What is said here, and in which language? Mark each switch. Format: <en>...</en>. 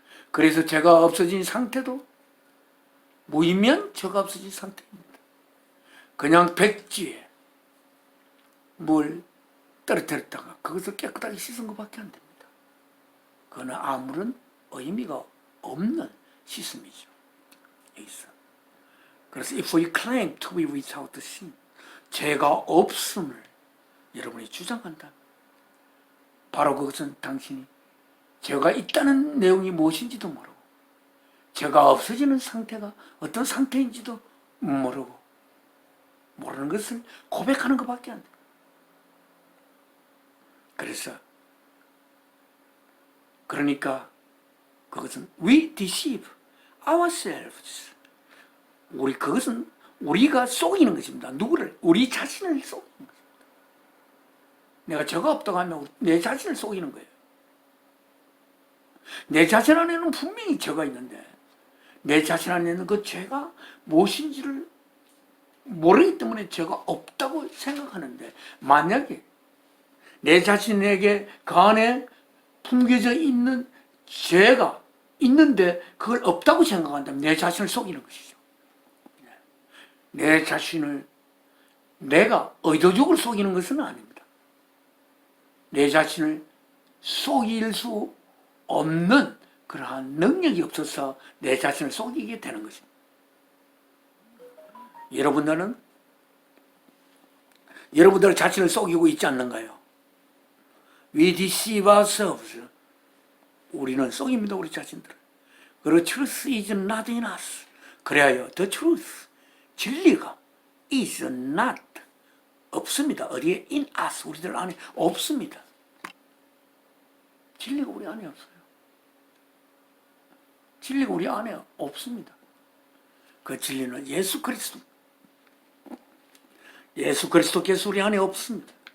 <ko>그래서 죄가 없어진 상태도 무의미한 죄가 없어진 상태입니다. 그냥 백지에 물 떨어뜨렸다가 그것을 깨끗하게 씻은 것밖에 안 됩니다. 그거는 아무런 의미가 없는 씻음이죠. 여기서. 그래서</ko> <en>if we claim to be without sin</en> <ko>죄가 없음을 여러분이 주장한다. 바로 그것은 당신이 죄가 있다는 내용이 무엇인지도 모르고 죄가 없어지는 상태가 어떤 상태인지도 모르고 모르는 것을 고백하는 것밖에 안 돼요. 그래서 그러니까 그것은</ko> <en>we deceive ourselves.</en> <ko>그것은 우리가 속이는 것입니다. 누구를? 우리 자신을 속이는 것입니다. 내가 죄가 없다고 하면 내 자신을 속이는 거예요. 내 자신 안에는 분명히 죄가 있는데 내 자신 안에는 그 죄가 무엇인지를 모르기 때문에 죄가 없다고 생각하는데, 만약에 내 자신에게 그 안에 품겨져 있는 죄가 있는데 그걸 없다고 생각한다면 내 자신을 속이는 것이죠. 내 자신을 내가 의도적으로 속이는 것은 아닙니다. 내 자신을 속일 수 없는 그러한 능력이 없어서 내 자신을 속이게 되는 것입니다. 여러분들 자신을 속이고 있지 않는가요?</ko> <en>We deceive ourselves.</en> <ko>우리는 속입니다, 우리 자신들을. 그리고</ko> <en>truth is not in us.</en> <ko>그래야</ko> <en>the truth,</en> <ko>진리가</ko> <en>is not,</en> <ko>없습니다. 어디에?</ko> <en>in us,</en> <ko>우리들 안에 없습니다. 진리가 우리 안에 없어요. 진리가 우리 안에 없습니다. 그 진리는 예수 그리스도. 예수 그리스도께서 우리 안에 없습니다.</ko>